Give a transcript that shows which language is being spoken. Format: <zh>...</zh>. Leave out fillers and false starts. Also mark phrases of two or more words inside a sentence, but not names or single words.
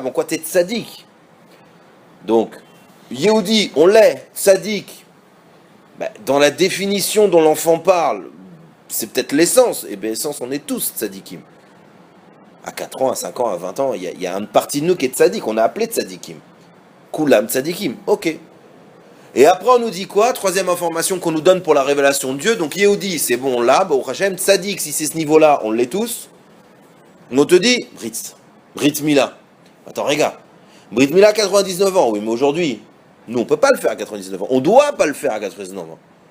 <fr>En quoi t'es tzaddik? Donc, Yehudi, on l'est, tzaddik. Ben, dans la définition dont l'enfant parle, c'est peut-être l'essence. Et bien, l'essence, on est tous tzaddikim. À 4 ans, à 5 ans, à 20 ans, il y a une partie de nous qui est tzaddik. On a appelé tzaddikim.</fr> <he>כולם צדיקים.</he> <fr>Ok. Et après, on nous dit quoi? Troisième information qu'on nous donne pour la révélation de Dieu. Donc, Yehudi, c'est bon, là,</fr> <he>ברוך השם.</he> <fr>Tzaddik, si c'est ce niveau-là, on l'est tous. On te dit,</fr> <he>ברית מילה.</he> <fr>Attends, regarde.</fr> <he>ברית מילה,</he> <fr>99 ans. Oui, mais aujourd'hui, nous, on peut pas le faire à 99 ans. On doit pas le faire à 99 ans.</fr>